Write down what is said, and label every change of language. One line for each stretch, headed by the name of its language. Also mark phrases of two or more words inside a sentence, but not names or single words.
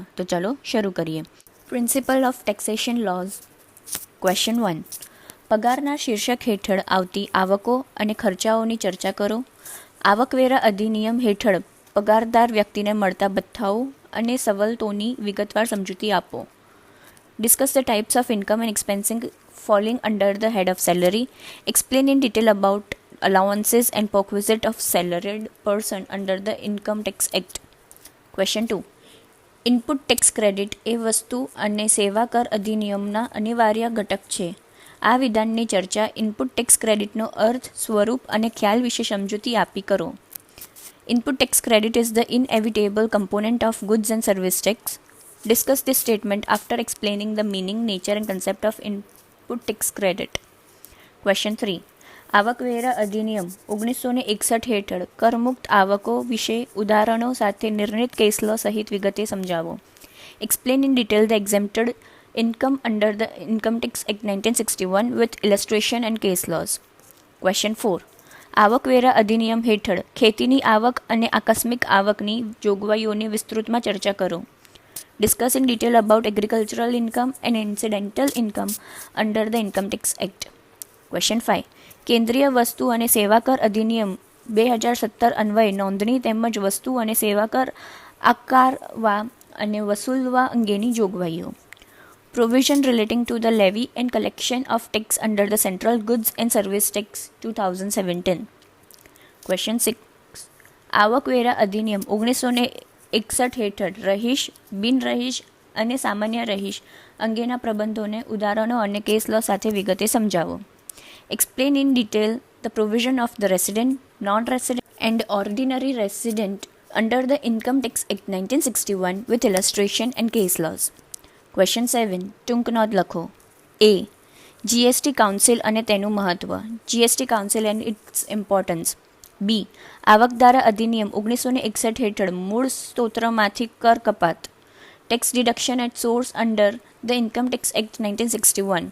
Gujarati: તો ચાલો શરૂ કરીએ.
English: Principle of taxation laws. ક્વેશ્ચન 1.
Gujarati: પગારના શીર્ષક હેઠળ આવતી આવકો અને ખર્ચાઓની ચર્ચા કરો. આવકવેરા અધિનિયમ હેઠળ પગારદાર વ્યક્તિને મળતા ભથ્થાઓ અને સવલતોની વિગતવાર સમજૂતી આપો.
English: Discuss the types of income and expensing falling under the head of salary. Explain in detail about allowances and perquisite of salaried person under the Income Tax Act. Question 2. input tax credit
Gujarati: એ વસ્તુ અને સેવા કર અધિનિયમના અનિવાર્ય ઘટક છે. આ વિધાનની ચર્ચા
English: input tax
Gujarati: ક્રેડિટનો અર્થ, સ્વરૂપ અને ખ્યાલ વિશે સમજૂતી આપી કરો.
English: Input tax credit is the inevitable component of goods and service tax. Discuss this statement after explaining the meaning, nature and concept of input tax credit. Question 3.
Gujarati: આવકવેરા અધિનિયમ 1961 હેઠળ કરમુક્ત આવકો વિશે ઉદાહરણો સાથે નિર્ણિત
English: case law
Gujarati: સહિત વિગતે સમજાવો.
English: Explain in detail the exempted income under the Income Tax Act 1961 with illustration and case laws. Question 4.
Gujarati: આવકવેરા અધિનિયમ હેઠળ ખેતીની આવક અને આકસ્મિક આવકની જોગવાઈઓની વિસ્તૃતમાં ચર્ચા કરો.
English: Discuss in detail about agricultural income and incidental income under the Income Tax Act. ક્વેશ્ચન 5.
Gujarati: કેન્દ્રીય વસ્તુ અને સેવા કર અધિનિયમ 2017 અન્વયે નોંધણી તેમજ વસ્તુ અને સેવા કર આકારવા અને વસૂલવા અંગેની જોગવાઈઓ.
English: Provision relating to the levy and collection of tax under the Central Goods and Service Tax 2017. Question 6.
Gujarati: આવકવેરા અધિનિયમ 1961 હેઠળ રહીશ, બિનરહીશ અને સામાન્ય રહીશ અંગેના પ્રબંધોને ઉદાહરણો અને
English: case law
Gujarati: સાથે વિગતે સમજાવો.
English: Explain in detail the provision of the resident, non-resident and ordinary resident under the Income Tax Act 1961 with illustration and case laws.
Gujarati: ક્વેશ્ચન 7. ટૂંક નોંધ લખો. A.
English: GST council
Gujarati: અને તેનું મહત્વ.
English: GST council and its importance. B.
Gujarati: આવકધારા અધિનિયમ 1961 હેઠળ મૂળ સ્ત્રોતમાંથી કર કપાત.
English: Tax deduction at source under the Income Tax Act 1961.